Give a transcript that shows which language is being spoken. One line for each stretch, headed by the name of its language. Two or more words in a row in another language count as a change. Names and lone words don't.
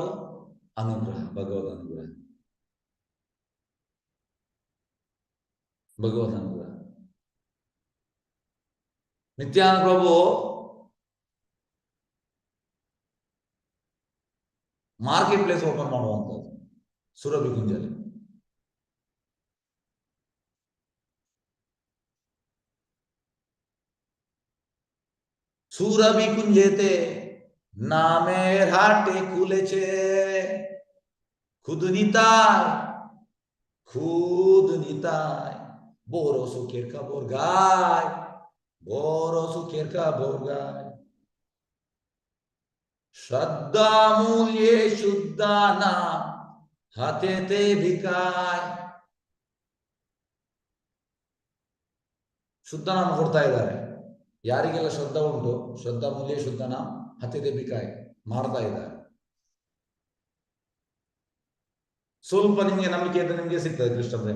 Kannada: ಅನುಗ್ರಹ, ಭಗವದ್ ಅನುಗ್ರಹ, ಭಗವದ್ ಅನುಗ್ರಹ. ನಿತ್ಯಾನಂದ ಪ್ರಭು
English: market place open
Kannada: ಮಾಡುವಂಥದ್ದು ಸುರಭಿ ಕುಂಜಲ್ಲಿ.
Bangla: সুরভি কুঞ্জেতে নামের হাটে খুলেছে খুদ নিতাই বড় সুখের খবর গায়, বড় সুখের খবর গায়। শ্রদ্ধা মূল্যে শুদ্ধা নাম হাতেতে বিকায়।
Kannada: ಶುದ್ಧ ನಾಮ ಕೊಡ್ತಾ ಇದ್ದಾರೆ. ಯಾರಿಗೆಲ್ಲ ಶ್ರದ್ಧಾ ಉಂಟು, ಶ್ರದ್ಧಾ ಮೂಲ್ಯ ಶುದ್ಧ ನಾಮ ಹತ್ತಿದೆ ಬಿಕಾಯಿ ಮಾಡ್ತಾ ಇದ್ದಾರೆ. ಸ್ವಲ್ಪ ನಿಮ್ಗೆ ನಂಬಿಕೆ ಇದ್ರೆ ನಿಮ್ಗೆ ಸಿಗ್ತದೆ ಕೃಷ್ಣ ಪ್ರೇಮ.